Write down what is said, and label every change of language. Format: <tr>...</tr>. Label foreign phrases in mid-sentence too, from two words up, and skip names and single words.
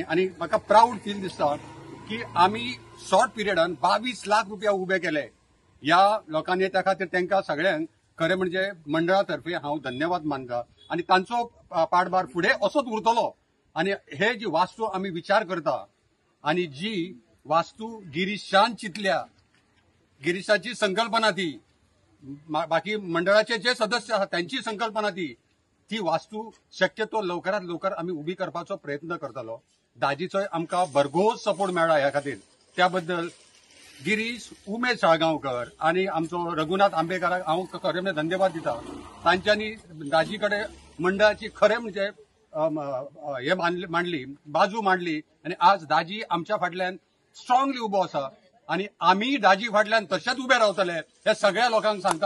<kok>आणि म्हाका</kok> <en>proud feel</en> <kok>दिसता की आमी</kok> <en>short period</en> <kok>22 लाख रुपया उबे केले ह्या लोकांनी। त्या खातीर तांकां सगळ्यांक खरें म्हणजे मंडळातर्फे हांव धन्यवाद मानता आणि तांचो पाठभार फुडें असोच उरतलो। आणि हे जी वास्तू आमी विचार करता आणि जी वास्तू गिरीशान चिंतल्या, गिरीशाची संकल्पना ती, बाकी मंडळाचे जे सदस्य आहात त्यांची संकल्पना ती वास्तू शक्यतो लवकरात लवकर आम्ही उभी करपाचो प्रयत्न करतलो। दाजीचोय आमकां भरघोस सपोर्ट मेळ्ळा ह्या खातीर, त्या बद्दल गिरीश, उमेश साळगांवकर आणि आमचो रघुनाथ आंबेकाराक हांव खरें म्हणजे धन्यवाद दिता। तांच्यांनी दाजी कडेन मंडळाची खरें म्हणजे हे मांडली, बाजू मांडली आणि आज दाजी आमच्या फाटल्यान स्ट्रॉंगली उबो आसा आणि आम्ही दाजी फाटल्यान तशेंच उबे रावतले हे सगळ्या लोकांक सांगता।</kok>